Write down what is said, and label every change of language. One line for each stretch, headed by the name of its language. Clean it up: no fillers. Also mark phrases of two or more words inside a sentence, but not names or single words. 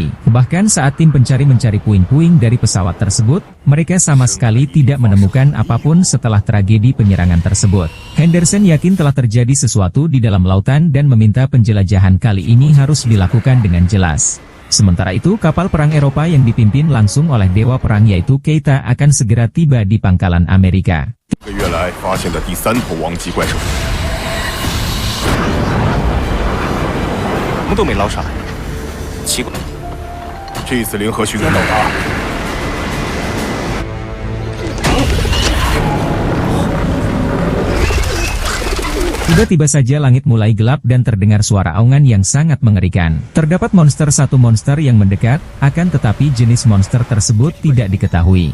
Indonesian: Bahkan saat tim pencari mencari puing-puing dari pesawat tersebut, mereka sama sekali tidak menemukan apapun setelah tragedi penyerangan tersebut. Henderson yakin telah terjadi sesuatu di dalam lautan dan meminta penjelajahan kali ini harus dilakukan dengan jelas. Sementara itu, kapal perang Eropa yang dipimpin langsung oleh dewa perang yaitu Keita akan segera tiba di pangkalan Amerika.
Chinese: 1个月来发现的第3头王级怪兽，我们都没捞上来，奇怪。这次联合巡逻到达。
Indonesian: Tiba-tiba saja langit mulai gelap dan terdengar suara aungan yang sangat mengerikan. Terdapat satu monster yang mendekat, akan tetapi jenis monster tersebut tidak diketahui.